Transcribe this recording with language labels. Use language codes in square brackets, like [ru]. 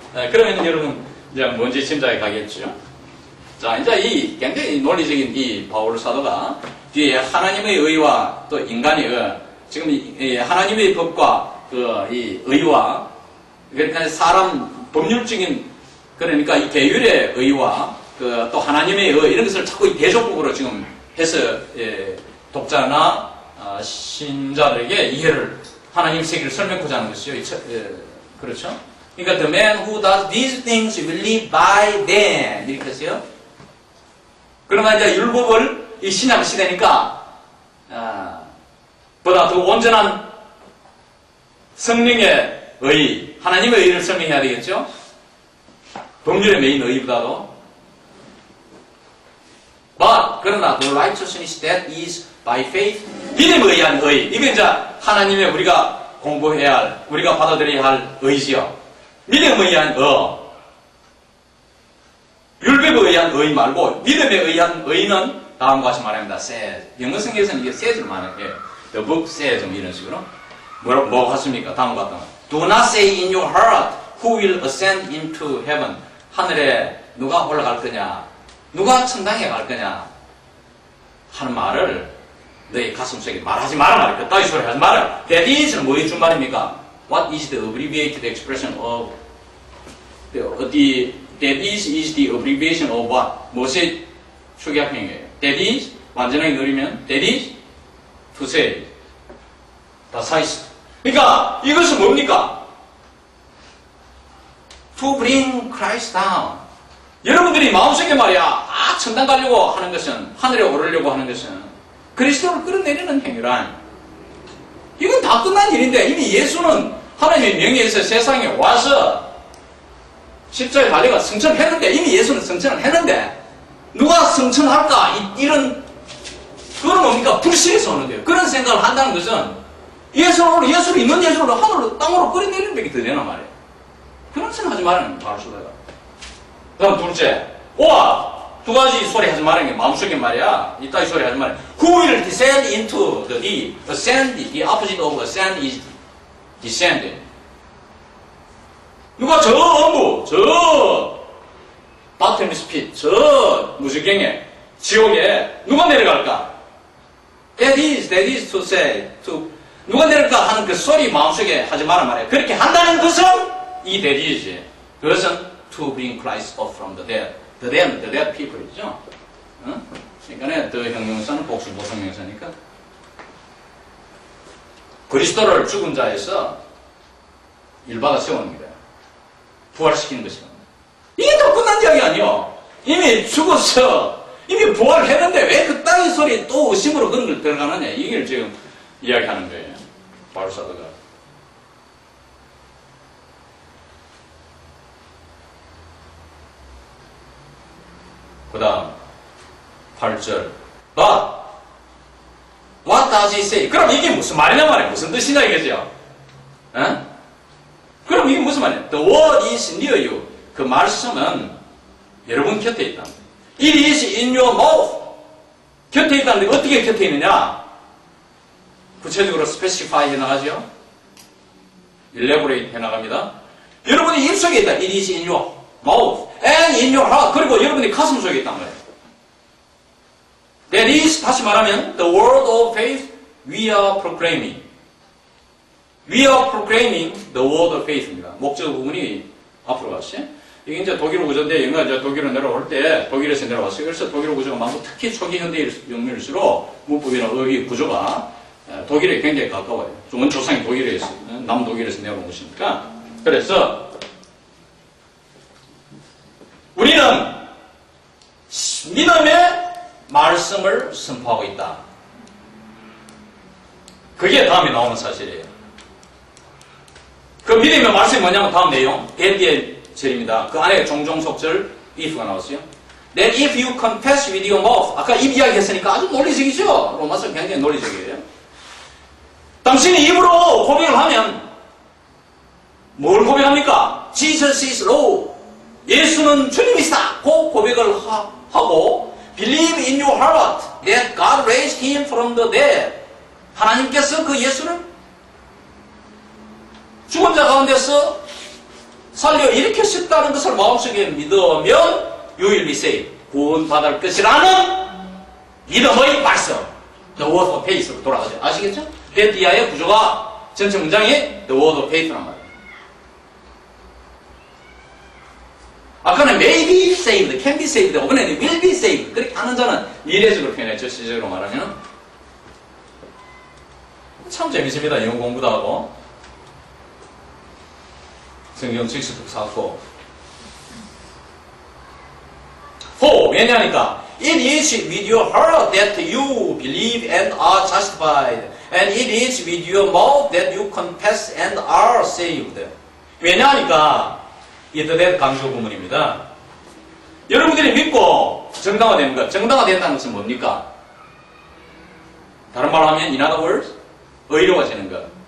[ko] 그러면 여러분 이제 뭔지 짐작이 가겠죠. 자, 이제 이 굉장히 논리적인 이 바울 사도가 뒤에 하나님의 의와 또 인간의 의, 지금 이 하나님의 법과 그 이 의와 그러니까 사람 법률적인 그러니까 이 계율의 의와 그 또 하나님의 의 이런 것을 자꾸 이 대조법으로 지금 해서 독자나 신자들에게 이해를 하나님 세계를 설명하고자 하는 것이요. 그렇죠? 그러니까 [en] the man who does these things will live by them [ko] 이렇게 했어요. 그러면 이제 율법을 이 신약 시대니까 보다 더 온전한 성령의 의, 하나님의 의를 설명해야 되겠죠? 법률의 메인 의보다도. [en] But [ko] 그러나 [en] the righteousness that is by faith [ko] 믿음에 의한 의. 이게 이제 하나님의 우리가 공부해야 할, 우리가 받아들여야 할 의지요. 믿음에 의한 율법에 의한 의 말고 믿음에 의한 의는 다음과 같이 말합니다. [en] says. [ko] 영어 성경에서는 이게 says를 말해요. [en] The book says [ko] 이런 식으로. 뭐 같습니까? 다음과 같은 거. [en] Do not say in your heart who will ascend into heaven. [ko] 하늘에 누가 올라갈 거냐, 누가 천당에 갈 거냐 하는 말을 너희 가슴속에 말하지 마라 말이야. 따위 소리 하지 마라. [en] That is [ko] 는 뭐의 준 말입니까? [en] What is the abbreviated expression of that is the abbreviation of what? [ko] 무엇의 축약형이에요? [en] That is [ko] 완전하게 누리면 [en] that is to say [ko] 다 사이스. 그러니까 이것은 뭡니까? [en] To bring Christ down. [ko] 여러분들이 마음속에 말이야 천당 가려고 하는 것은, 하늘에 오르려고 하는 것은 그리스도를 끌어내리는 행위란, 이건 다 끝난 일인데 이미 예수는 하나님의 명예에서 세상에 와서 십자가에 달려가 성천했는데, 이미 예수는 성천을 했는데 누가 성천할까? 이런 그건 뭡니까? 불신에서 오는 거예요. 그런 생각을 한다는 것은 예수를 있는 예수를 하늘로 땅으로 끌어내리는 밖에 더 되나 말이에요. 그런 생각 하지 말라는 바로 소리가. 그다음 둘째, 두 가지 소리 하지 말라는 게 마음속에 말이야. 이따위 소리 하지 말아요. [en] Who will descend into the deep? Ascend, the opposite of ascend is descend. [ko] 누가 저 어부, 저 바테미스 핏, 저 무지경에, 지옥에 누가 내려갈까? [en] That is to say, [ko] 누가 내려갈까 하는 그 소리 마음속에 하지 마라 말이야. 그렇게 한다는 것은 이 [en] that is. [ko] 그것은 [en] to bring Christ up from the dead. The dead people이죠. [ko] 응? 그러니까 the 형용사는 복수 보성명사니까. 그리스도를 죽은 자에서 일받아 세우는 거예요. 부활시키는 것입니다. 이게 또 끝난 이야기 아니요. 이미 죽어서 이미 부활했는데 왜 그따위 소리 또 의심으로 그런 걸 들어가느냐. 이걸 지금 이야기하는 거예요. 바울 사도가. 그 다음 8절. [en] But what does he say? [ko] 그럼 이게 무슨 말이냐 말이야. 무슨 뜻이냐 이거죠. 어? 그럼 이게 무슨 말이야? [en] The word is near you. [ko] 그 말씀은 여러분 곁에 있다. [en] It is in your mouth. [ko] 곁에 있다는데 어떻게 곁에 있느냐? 구체적으로 specify 해나가죠. elaborate 해나갑니다. 여러분의 입속에 있다. [en] It is in your mouth and in your heart. [ko] 그리고 여러분의 가슴 속에 있단 말이에요. [en] That is, [ko] 다시 말하면 [en] the word of faith we are proclaiming. We are proclaiming the word of faith입니다. [ko] 목적 부분이 앞으로 갔어요. 이게 이제 독일어 구조인데, 영어가 이제 독일어 내려올 때 독일에서 내려왔어요. 그래서 독일어 구조가 많고 특히 초기 현대 영문일수록 문법이나 어휘 구조가 독일에 굉장히 가까워요. 원조상이 독일에 있어요. 남독일에서 내려온 것이니까. 그래서 우리는 믿음의 말씀을 선포하고 있다. 그게 다음에 나오는 사실이에요. 그 그 믿음의 말씀이 뭐냐면 다음 내용. 벤디의 절입니다. 그 안에 종종 속절 if가 나왔어요. [en] That if you confess with your mouth. [ko] 아까 입 이야기 했으니까 아주 논리적이죠? 로마서 굉장히 논리적이에요. 당신이 입으로 고백을 하면 뭘 고백합니까? [en] Jesus is Lord. [ko] 예수는 주님이시다. 그 고백을 하고 [en] Believe in your heart that God raised him from the dead. [ko] 하나님께서 그 예수를 죽은 자 가운데서 살려 일으켰다는 것을 마음속에 믿으면 [en] You will be saved. [ko] 구원받을 것이라는 믿음의 말씀. [en] The word of faith로 [ko] 돌아가죠. 아시겠죠? 벤디아의 구조가 전체 문장이 [en] The word of faith [ko] 란 말이에요. 아까는 [en] may be saved, can be saved, [ko] 이번에는 [en] will be saved. [ko] 그렇게 하는 자는 미래적으로 표현했죠. 시적으로 말하면. 참 재밌습니다. 영어 공부도 하고. 성경 직수도 쌓고. [en] 왜냐니까 It is with your heart that you believe and are justified. And it is with your mouth that you confess and are saved. [ko] 왜냐니까 이 뜻의 강조 구문입니다. 여러분들이 믿고 정당화되는 것, 정당화된다는 것은 뭡니까? 다른 말로 하면 [en] in other words, [ko] 의로워지는 것.